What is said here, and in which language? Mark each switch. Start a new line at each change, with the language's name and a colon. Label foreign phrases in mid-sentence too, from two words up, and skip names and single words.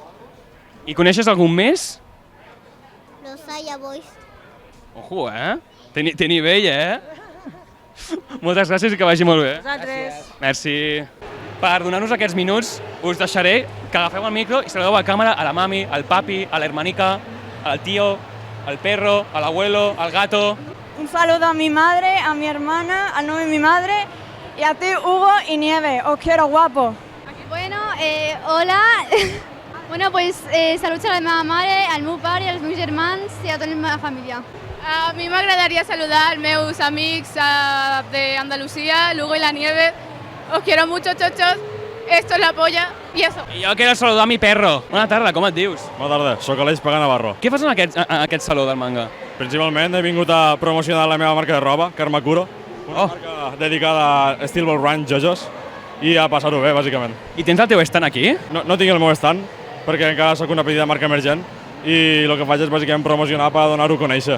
Catalan: I coneixes algun més? Los Saya Boys. Ojo, eh? Té nivell, eh? Moltes gràcies i que vagi molt bé. Vosaltres. Merci. Per donar-nos aquests minuts, us deixaré que agafeu el micro i saludeu a càmera
Spanish: a la mami, al papi, a la hermanica, al tío, al perro, al abuelo, al gato. Un saludo a mi madre, a mi hermana, al novio de mi madre y a ti, Hugo y Nieve. Os quiero, guapo. Bueno, hola. Bueno, pues saludos
Catalan: a la meva mare, al meu pare, als meus germans i a tota la meva família. A mi m'agradaria saludar als meus amics de Andalucía, Lugo y la Nieve.
Spanish: Os quiero mucho, chochos. Esto es la polla. Y eso.
Catalan: I jo
Spanish: quiero saludar a mi perro.
Catalan: Bona tarda, com et dius? Bona tarda, sóc Aleix Pagà Navarro. Què fas en aquest saló del manga? Principalment he vingut a promocionar la meva marca de roba, Karmakuro, una marca dedicada a Steel Ball Run Jojos, i a passar-ho bé, bàsicament. I tens el teu stand aquí? No tinc el meu stand, perquè encara sóc una petita marca emergent, i el que faig és bàsicament promocionar per donar-ho a conèixer.